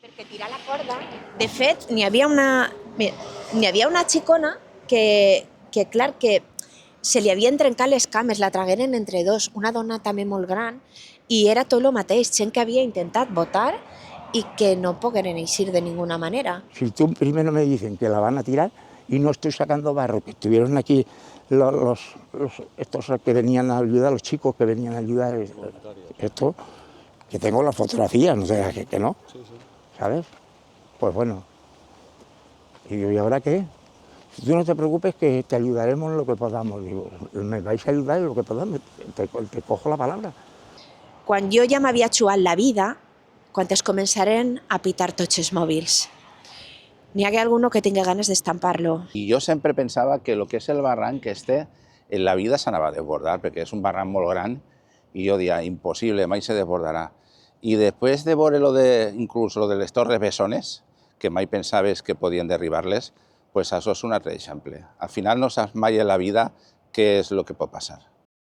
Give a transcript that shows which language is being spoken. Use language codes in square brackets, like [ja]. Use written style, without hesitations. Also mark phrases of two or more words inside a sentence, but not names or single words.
[ca] que tirar la corda. De fet, n'hi havia una xicona que clar, que se li havien trencat les cames, la tragueren entre dos, una dona també molt gran, i era tot el mateix, gent que havia intentat votar y que no pogueren eixir de ninguna manera. [es] Si tú primero me dicen que la van a tirar y no estoy sacando barro, que estuvieron aquí estos que venían a ayudar, los chicos que venían a ayudar, esto, que tengo las fotografías, no sé que no, ¿sabes? Pues bueno, y digo, ¿y ahora qué? Si tú no te preocupes que te ayudaremos en lo que podamos. Digo, me vais a ayudar en lo que podamos, te cojo la palabra. [ca] Quan jo ja m'havia jugat la vida, quan es començaren a pitar tots els mòbils, n'hi hagué alguno que tingui ganes d'estampar-lo. [es] Y yo siempre pensaba que lo que es [ca] el barranc en la vida s'anava a desbordar, perquè és un barranc molt gran, i jo deia, impossible, mai se desbordarà. I després de veure inclús lo de les Torres Bessones, que mai pensaves que podien derribar-les, pues això és un altre exemple. Al final no saps mai en la vida què és el que pot passar.